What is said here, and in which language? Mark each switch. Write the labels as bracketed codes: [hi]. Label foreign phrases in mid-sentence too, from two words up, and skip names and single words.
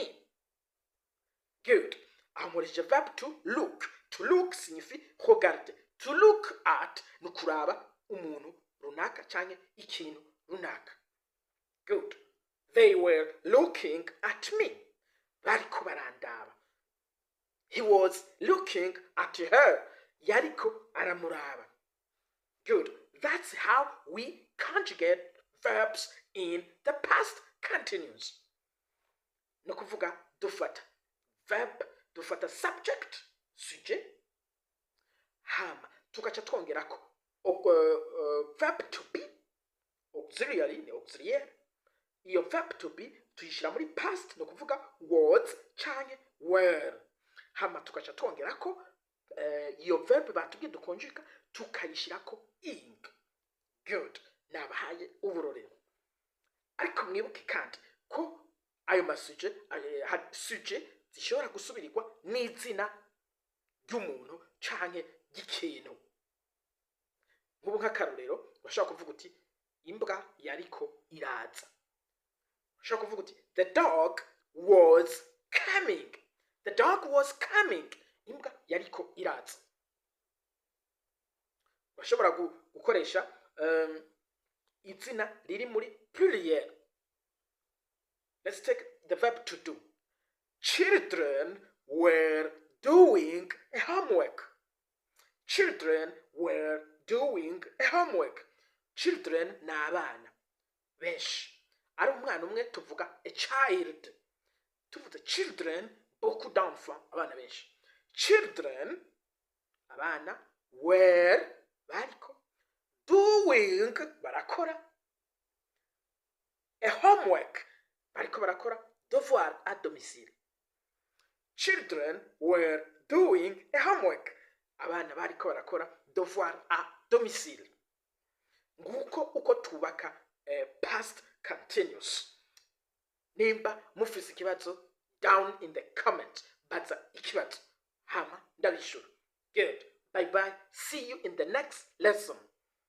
[en] Good. Amoreje verb to look. To look [fr] signifie regarder. [en] To look at [rn] nukuraba umuntu runaka canke ikintu runaka. [en] Good. They were looking at me. [rn] Bariko barandaba. [en] He was looking at her. [rn] Yariko aramuraba. [en] Good. That's how we conjugate verbs in the past continuous. [rn] No kuvuga dufata verb, dufata subject, sujet, hama tukaca twongerako [en] verb to be, [rn] auxiliary ni auxiliaire. Iyo [en] verb to be [rn] tuyishira muri past, no kuvuga was canke were. Hama tukaca twongerako iyo verb batubwiye dukonjika tukayishirako ing. Good. Nabahaye uburorero. Ariko mwibuke kandi ko ayo masuje suje zishobora gusubirirwa n'izina ry'umuntu canke ry'ikintu. Nk'ubu nk'akarorero bashaka kuvuga uti imbwa yariko iraza. Ushobora kuvuga uti [en] the dog was coming. The dog was coming. [rn] Imbwa yariko iraza. Urashobora gukoresha izina riri muri pluriel. [en] Let's take the verb to do. Children were doing a homework. Children were doing a homework. [rn] Children ni abana benshi. Ari umwana umwe tuvuga [en] a child. [rn] Tuvuga children [fr] beaucoup d'enfants, [rn] abana benshi. Children, abana, were, bariko, doing, barakora, [en] a homework, [rn] bariko barakora, [fr] devoir à domicile. [en] Children were doing a homework. [rn] Abana bariko barakora [fr] devoir à domicile. [rn] Nguko uko tubaka [en] past continuous. [rn] Nimba mufise ikibazo [en] down in the comment. [rn] Baza ikibazo hama ndabishura. [en] Good. Bye bye. See you in the next lesson.